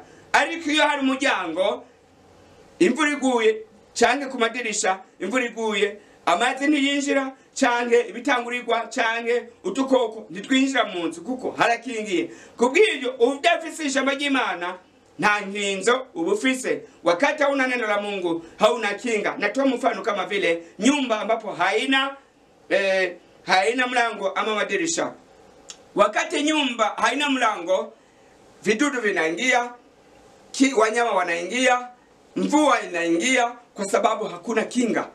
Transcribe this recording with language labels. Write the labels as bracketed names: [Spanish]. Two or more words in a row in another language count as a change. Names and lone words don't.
[Rundi] Ariko iyo hari umuryango, imvura iguye canke ku madirisha imvura iguye, amazi ntiyinjira canke ibitangurirwa canke utukoko ntitwinjira mu nzu kuko harakingiye. Kubw'ibyo udafise ijambo ry'Imana nta nkinzo ubufise. [Swahili] Wakati hauna neno la Mungu hauna kinga. Natoa mfano kama vile nyumba ambapo haina mlango ama madirisha. Wakati nyumba haina mlango, vidudu vinaingia, wanyama wanaingia, mvua inaingia kwa sababu hakuna kinga.